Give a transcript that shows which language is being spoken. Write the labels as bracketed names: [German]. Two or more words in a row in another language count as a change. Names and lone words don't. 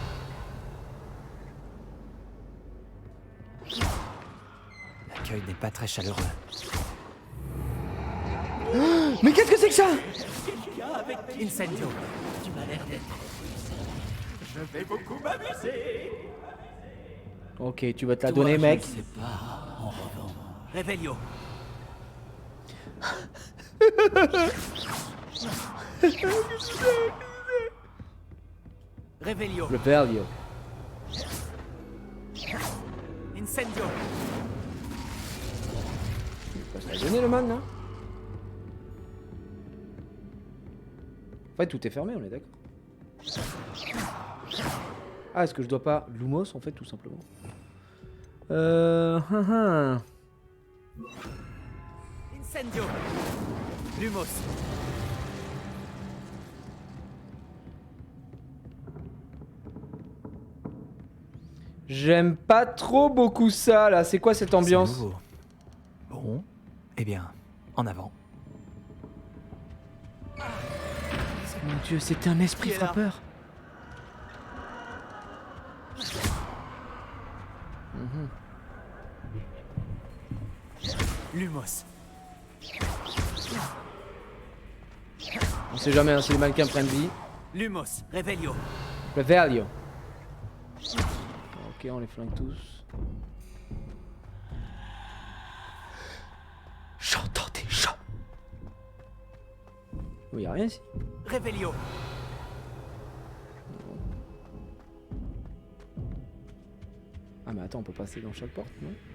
[French] L'accueil n'est pas très chaleureux. Mais qu'est-ce que c'est que ça? Incendio. Tu m'as l'air d'être... Je vais beaucoup m'amuser. Ok, tu vas te la donner, mec. Je sais pas, en revanche. Revelio. Revelio. Le Velio. Incendio. Il va se la donner, le man, là. En fait, tout est fermé, on est d'accord. Ah, est-ce que je dois pas... Lumos, en fait, tout simplement. Incendio. Lumos. J'aime pas trop beaucoup ça, là. C'est quoi cette ambiance? C'est nouveau. Bon, eh bien, en avant. Mon dieu, c'était un esprit Qui est là? frappeur. Lumos. On sait jamais hein, si les mannequins prennent vie. Lumos. Revelio. Le Velio. Ok, on les flingue tous. J'entends des chats. Oui, y a rien ici. Revelio. Ah mais attends, on peut passer dans chaque porte, non?